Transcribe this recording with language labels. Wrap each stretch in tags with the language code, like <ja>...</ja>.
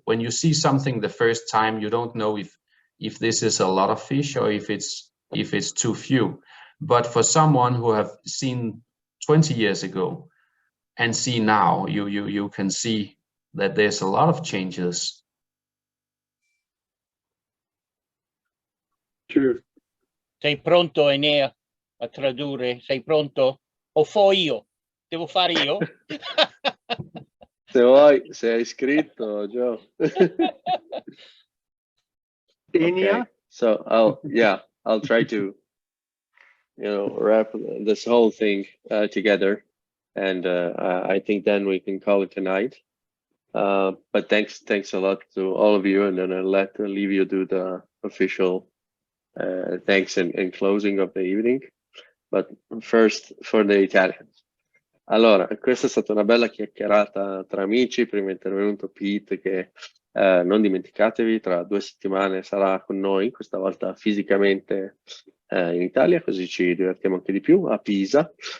<en>When you see something the first time, you don't know if this is a lot of fish or if it's too few. But for someone who have seen 20 years ago and see now, you can see that there's a lot of changes. True.</en> <it>Sei pronto, Enea, a tradurre? Sei pronto? O fo io? Devo fare io? Se vuoi, se hai scritto, Joe.</it> <en>Okay. So I'll try to, wrap this whole thing together, and I think then we can call it tonight. But thanks a lot to all of you, and then I'll leave you do the official thanks and closing of the evening. But first for the Italians.</en> <it>Allora, questa è stata una bella chiacchierata tra amici. Prima è intervenuto Pete, che non dimenticatevi, tra 2 settimane sarà con noi, questa volta fisicamente in Italia, così ci divertiamo anche di più, a Pisa.</it>